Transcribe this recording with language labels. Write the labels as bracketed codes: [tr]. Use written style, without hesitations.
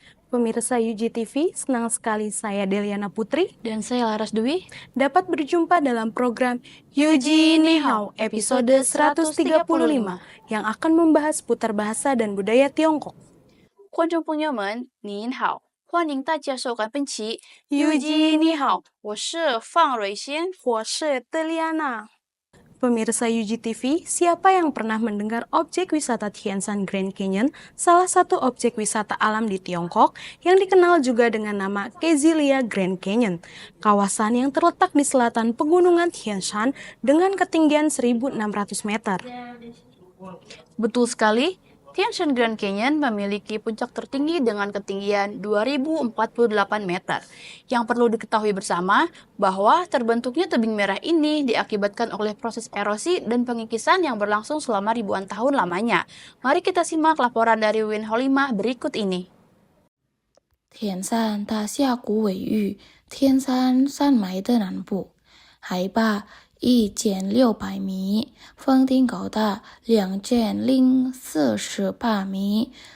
[id] Pemirsa UJ TV, senang sekali saya Deliana Putri Dan saya Laras Dwi dapat berjumpa dalam program UJ Nihao episode 135 yang akan membahas putar bahasa dan budaya Tiongkok. [zh] 观众朋友们，您好，欢迎大家收看本期 UJ Nihao，我是方蕊仙。我是 [id] Deliana. Pemirsa UJ TV, siapa yang pernah mendengar objek wisata Tianshan Grand Canyon, salah satu objek wisata alam di Tiongkok yang dikenal juga dengan nama Kezilia Grand Canyon, kawasan yang terletak di selatan pegunungan Tianshan dengan ketinggian 1.600 meter. Betul sekali, Tianshan Grand Canyon memiliki puncak tertinggi dengan ketinggian 2048 meter. Yang perlu diketahui bersama bahwa terbentuknya tebing merah ini diakibatkan oleh proses erosi dan pengikisan yang berlangsung selama ribuan tahun lamanya. Mari kita simak laporan dari Win Holimah berikut ini. [zh] 田山大峡谷位于天山山脉的南部，海拔1600米，峰顶高达2048米。